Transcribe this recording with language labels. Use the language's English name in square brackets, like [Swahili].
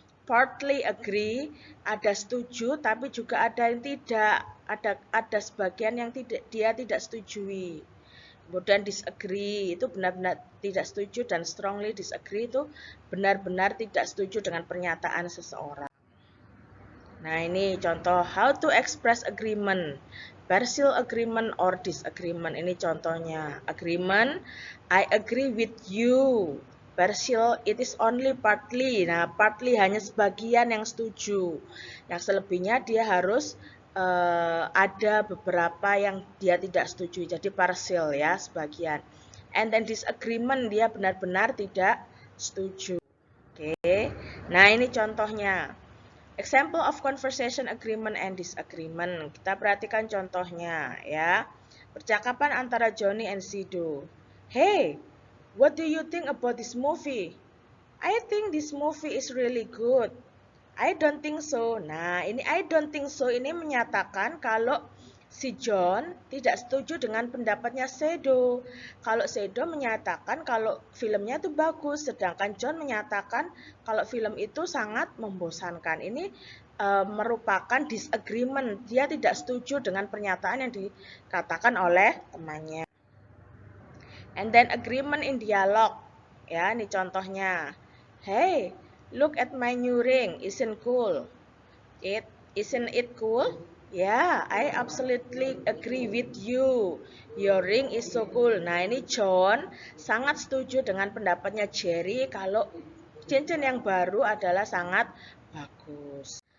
[English] Partly agree, [Indonesian] ada setuju tapi juga ada yang tidak. Ada sebagian yang dia tidak setujui. Kemudian disagree itu benar-benar tidak setuju, dan strongly disagree itu benar-benar tidak setuju dengan pernyataan seseorang. Nah, ini contoh [English] how to express agreement. Partial agreement or disagreement. [Indonesian] Ini contohnya. [English] Agreement, I agree with you. Partial, it is only partly. [Indonesian] Nah, partly hanya sebagian yang setuju. Yang selebihnya dia harus ada beberapa yang dia tidak setuju. Jadi partial ya, sebagian. [English] And then disagreement, [Indonesian] dia benar-benar tidak setuju. Oke. Nah, ini contohnya. [English] Example of conversation agreement and disagreement. [Indonesian] Kita perhatikan contohnya ya. Percakapan antara [English] Johnny and Sido. Hey, what do you think about this movie? I think this movie is really good. I don't think so. [Indonesian] Nah, ini [English] I don't think so [Indonesian] ini menyatakan kalau Si John tidak setuju dengan pendapatnya Shadow. Kalau Shadow menyatakan kalau filmnya itu bagus, sedangkan John menyatakan kalau film itu sangat membosankan. Ini merupakan disagreement. Dia tidak setuju dengan pernyataan yang dikatakan oleh temannya. [English] And then agreement in dialogue. [Indonesian] Ya, ini contohnya. [English] Hey, look at my new ring. Isn't cool? Isn't it cool? Yeah, I absolutely agree with you. Your ring is so cool. [Indonesian] Nah, ini John sangat setuju dengan pendapatnya Jerry kalau cincin yang baru adalah sangat bagus.